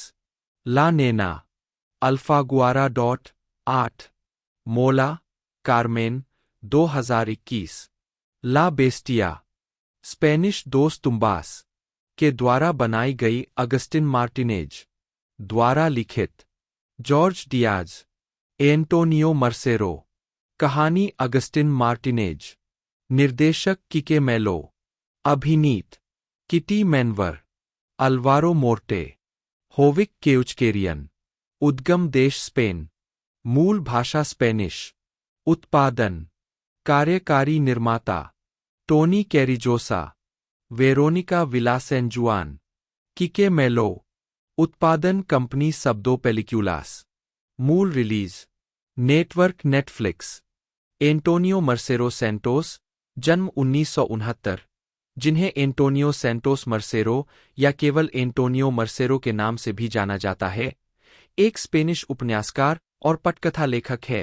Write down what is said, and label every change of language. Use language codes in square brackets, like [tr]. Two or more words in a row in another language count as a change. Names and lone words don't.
[hi] ला नेना, अल्फागुआरा 8 मोला, कार्मेन 2021। ला बेस्टिया, स्पेनिश दोस तुम्बास के द्वारा बनाई गई अगस्टिन मार्टिनेज द्वारा लिखित। जॉर्ज डियाज, एंटोनियो मर्सेरो। कहानी अगस्टिन मार्टिनेज। निर्देशक किके मेलो। अभिनीत किटी मैनवर, अल्वारो मोर्टे। होविक केउचकेरियन। उद्गम देश स्पेन। मूल भाषा स्पेनिश। उत्पादन कार्यकारी निर्माता टोनी कैरिजोसा, वेरोनिका विलासेंजुआन। किके मेलो। उत्पादन कंपनी सबदो पेलिक्यूलास। मूल रिलीज नेटवर्क नेटफ्लिक्स। एंटोनियो मर्सेरो सेंटोस, जन्म 1969, जिन्हें एंटोनियो सेंटोस मर्सेरो या केवल एंटोनियो मर्सेरो के नाम से भी जाना जाता है, एक स्पेनिश उपन्यासकार और पटकथा लेखक है।